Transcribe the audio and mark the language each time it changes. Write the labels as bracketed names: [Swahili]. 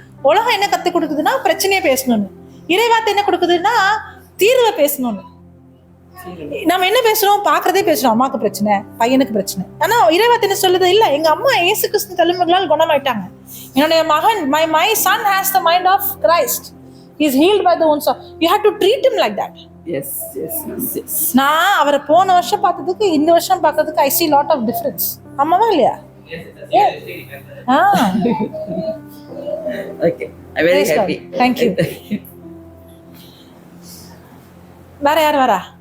[Tamil] உலகம் என்ன கத்து கொடுக்குதுன்னா பிரச்சனையை பேசணும்னு. இறைவார்த்தை என்ன கொடுக்குதுன்னா தீர்வை பேசணும்னு. நம்ம என்ன பேசுறோம்? பாக்குறதே பேசுறோம். அம்மாக்கு பிரச்சனை, பையனுக்கு பிரச்சனை. ஆனா இறைவார்த்தை என்ன சொல்லுது? இல்ல, எங்க அம்மா இயேசு கிறிஸ்து தலைமைகளால் குணமாயிட்டாங்க. என்னுடைய மகன் [English] my son has the mind of Christ. He is healed by the wounds of. You have to treat him like that. Yes. [Tamil] நான் அவரை போன வருஷம் பார்த்ததுக்கு இந்த வருஷம் பார்த்ததுக்கு [English] I see lot of difference. [Tamil] அம்மாவா இல்லையா? [English] Okay, I'm very happy. Thank you. [Tamil] வேற யார் வரா?